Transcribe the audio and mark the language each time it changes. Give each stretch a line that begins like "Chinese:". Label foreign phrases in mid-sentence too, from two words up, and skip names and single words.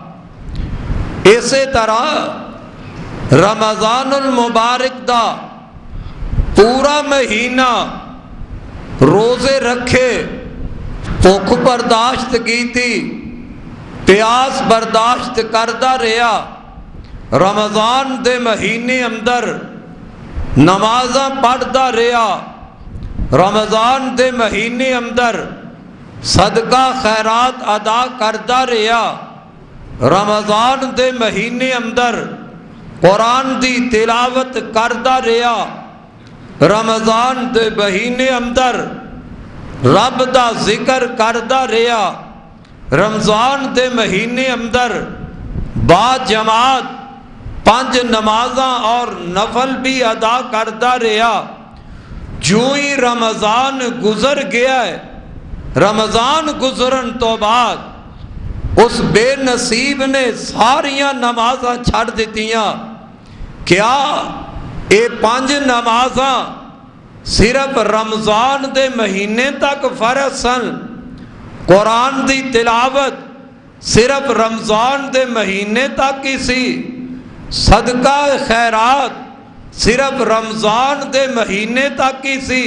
Punjabi: اسی طرح رمضان المبارک دا پورا مہینہ روزے رکھے، بھوک برداشت کی تھی، پیاس برداشت کردہ رہا، رمضان دے مہینے اندر نمازاں پڑھدا رہا، رمضان دے مہینے اندر صدقہ خیرات ادا کردہ رہا، رمضان دے مہینے اندر قرآن دی تلاوت کردہ رہا، رمضان دے مہینے اندر رب دا ذکر کردہ رہا، رمضان دے مہینے اندر با جماعت 5 نمازاں اور نفل بھی ادا کردہ رہا۔ جو ہی رمضان گزر گیا ہے، رمضان گزرن تو بعد اس بے نصیب نے ساریاں نمازاں چھڑ دیتیاں۔ کیا اے 5 نمازاں صرف رمضان دے مہینے تک فرض سن؟ قرآن دی تلاوت صرف رمضان دے مہینے تک ہی سی؟ صدقہ خیرات صرف رمضان دے مہینے تک ہی سی؟